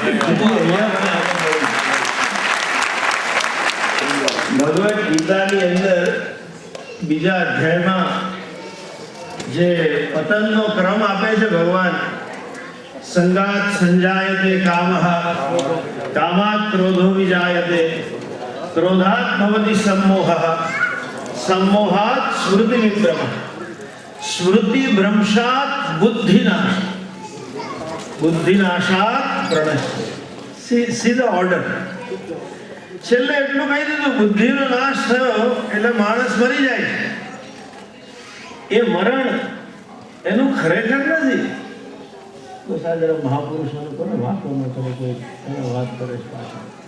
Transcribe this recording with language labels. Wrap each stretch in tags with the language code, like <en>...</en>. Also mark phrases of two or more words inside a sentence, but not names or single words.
<gu>ભગવદ ગીતાની અંદર બીજા અધ્યાયમાં જે પતનનો ક્રમ આપે છે ભગવાન,</gu> <sa>संगात् संजायते कामः, कामात् क्रोधो विजायते, क्रोधात् भवति सम्मोहः, सम्मोहात् स्मृति विभ्रमः, स्मृति भ्रंशात् बुद्धिनाश, बुद्धिनाशात् प्रणश्य.</sa> <en>See the order.</en> <gu>છેલ્લે એટલું કહી દીધું, બુદ્ધિનો નાશ થયો એટલે માણસ મરી જાય છે. એ મરણ એનું ખરેખર નથી. તો સાધારણ મહાપુરુષોને કોને વાતો ન કરે, કોઈ એને વાત કરે છે પાછળ.</gu>